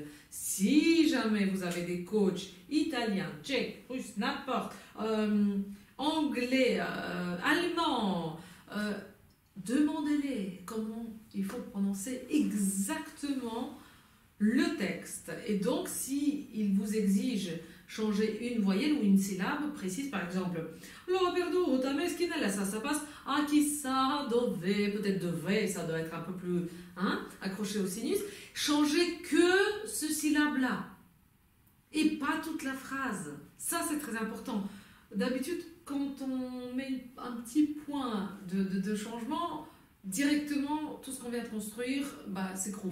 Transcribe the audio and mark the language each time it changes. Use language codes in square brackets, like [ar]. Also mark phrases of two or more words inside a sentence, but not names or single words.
[fr] Si jamais vous avez des coachs italiens, tchèques, russes, n'importe, anglais, allemand, demandez-les comment il faut prononcer exactement le texte. Et donc, si il vous exige changer une voyelle ou une syllabe précise, par exemple, [it] l'ho perduta meschinella, [fr] ça passe à [it] chissà dove, [fr] peut-être dove, ça doit être un peu plus accroché au sinus. Changez que ce syllabe-là et pas toute la phrase. Ça, c'est très important. D'habitude, quand on met un petit point de changement, directement, tout ce qu'on vient de construire s'écroule.